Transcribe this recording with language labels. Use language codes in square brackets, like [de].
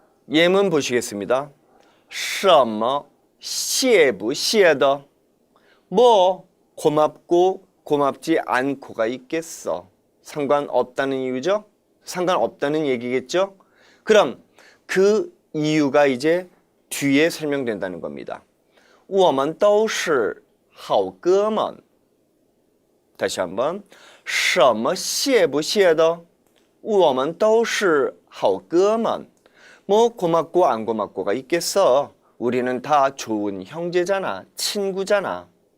[ko] 예문 보시겠습니다. [zh] 什么谢不谢的 [ko] 뭐 고맙고 고맙지 않고가 있겠어. 상관없다는 이유죠? 상관없다는 얘기겠죠? 그럼 그 이유가 이제 뒤에 설명된다는 겁니다. [zh] 我们都是好哥们 [ko] 다시 한번 [zh] 什么谢不谢的我们都是好哥们 [ko] 뭐 고맙고 안 고맙고가 있겠어. 우리는 다 좋은 형제잖아. 친구잖아.